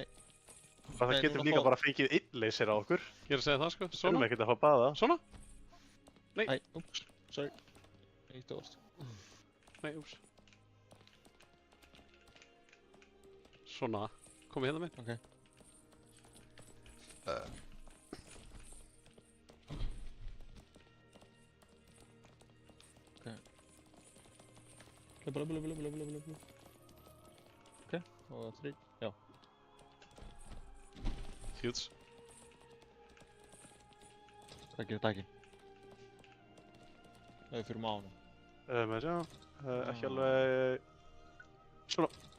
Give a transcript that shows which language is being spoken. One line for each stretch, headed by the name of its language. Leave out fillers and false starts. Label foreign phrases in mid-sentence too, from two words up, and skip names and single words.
Icelandic: Það Nei, getum núna líka fá- bara fengið einn leysir á okkur. Ég er að segja það, sko. Við þurfum Svona. ekkert að fá að baða. Svona. Æ, úps. Sorry. Eitt orð. Nei, úps. Svona. Komið hérna með. Ok. Bla bla bla bla bla bla bla. Ok, og 3. Já. Huge. Takk. Það er fyrir mánu. Með sjá. Ekki alveg... Svona.